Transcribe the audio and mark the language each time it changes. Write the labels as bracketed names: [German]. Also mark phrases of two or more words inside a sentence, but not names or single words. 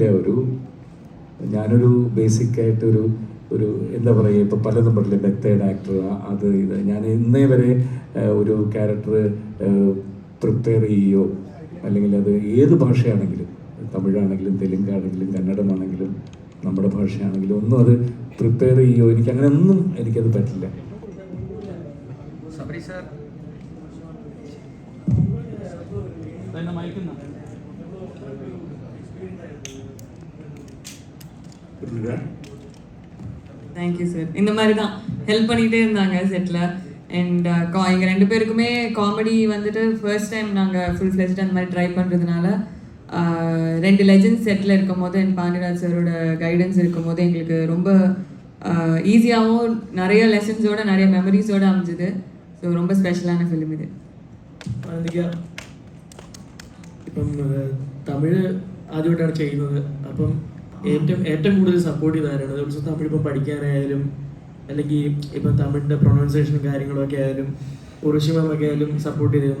[Malayalam] ഞാനൊരു ബേസിക്കായിട്ട് ഒരു എന്താ പറയുക, ഇപ്പോൾ പലതും പറഞ്ഞില്ലേ, [English] method actor, [Malayalam] അത് ഇത്. ഞാൻ ഇന്നേ വരെ ഒരു [English] character prepare [Malayalam] ചെയ്യുകയോ അല്ലെങ്കിൽ അത് ഏത് ഭാഷയാണെങ്കിലും, തമിഴാണെങ്കിലും തെലുങ്കാണെങ്കിലും കന്നഡമാണെങ്കിലും നമ്മുടെ ഭാഷയാണെങ്കിലും ഒന്നും അത് പ്രിപ്പയർ ചെയ്യുകയോ എനിക്കങ്ങനെ ഒന്നും എനിക്കത് പറ്റില്ല. [English] thank you sir. [Tamil] இந்த மாதிரி தான் ஹெல்ப் பண்ணிகிட்டே இருந்தாங்க செட்டில். அண்ட் எங்கள் 2 பேருக்குமே காமெடி வந்துட்டு [English] first time [Tamil] நாங்கள் [English] full fledged [Tamil] அந்த மாதிரி ட்ரை பண்ணுறதுனால 2 லெஜெண்ட்ஸ் செட்டில் இருக்கும் போது என் பாண்டியராஜ் சாரோட கைடன்ஸ் இருக்கும் போது எங்களுக்கு ரொம்ப ஈஸியாகவும் நிறைய லெசன்ஸோட நிறைய மெமரிஸோடு அமைஞ்சுது. ஸோ ரொம்ப ஸ்பெஷலான ஃபிலிம் இது. [Malayalam] എനിക്ക് ഇപ്പം തമിഴ് ആദ്യമായിട്ടാണ് ചെയ്യുന്നത്. അപ്പം ഏറ്റവും കൂടുതൽ സപ്പോർട്ട് ചെയ്തായിരുന്നു ദിവസം തമിഴ് ഇപ്പം പഠിക്കാനായാലും അല്ലെങ്കിൽ ഇപ്പം തമിഴിൻ്റെ പ്രൊണൗൺസിയേഷനും കാര്യങ്ങളൊക്കെ ആയാലും ഉറുഷിമൊക്കെ ആയാലും സപ്പോർട്ട് ചെയ്തിരുന്നു.